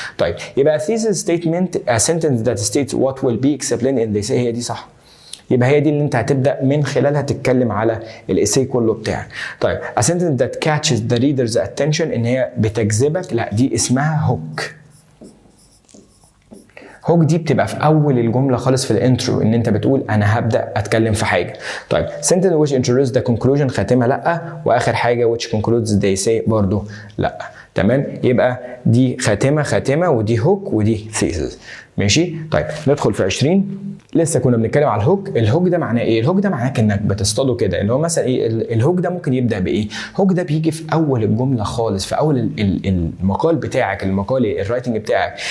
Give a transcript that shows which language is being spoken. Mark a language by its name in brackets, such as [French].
[English] طيب يبقى thesis statement a sentence that states what will be explained in this، [Arabic] هي دي صح. يبقى هي دي اللي انت هتبدا من خلالها تتكلم على الايساي كله بتاعك. طيب [English] a sentence that catches the reader's attention [Arabic] ان هي بتجذبك، لا دي اسمها هوك. هوك دي بتبقى في اول الجمله خالص في الانترو، ان انت بتقول انا هبدا اتكلم في حاجه. [English] طيب sentence which introduces the conclusion [Arabic] خاتمه لا، واخر حاجه [English] which concludes the essay [Arabic] برضو لا. تمام، يبقى دي خاتمه ودي هوك ودي thesis. ماشي. طيب ندخل في 20. لسه كنا بنتكلم على الهوك. الهوك ده معناه ايه؟ الهوك ده معناه انك بتصطاده كده، اللي هو مثلا ايه الهوك ده ممكن يبدا بايه؟ هوك ده بيجي في اول الجمله خالص، في اول المقال بتاعك، المقال الرايتنج بتاعك.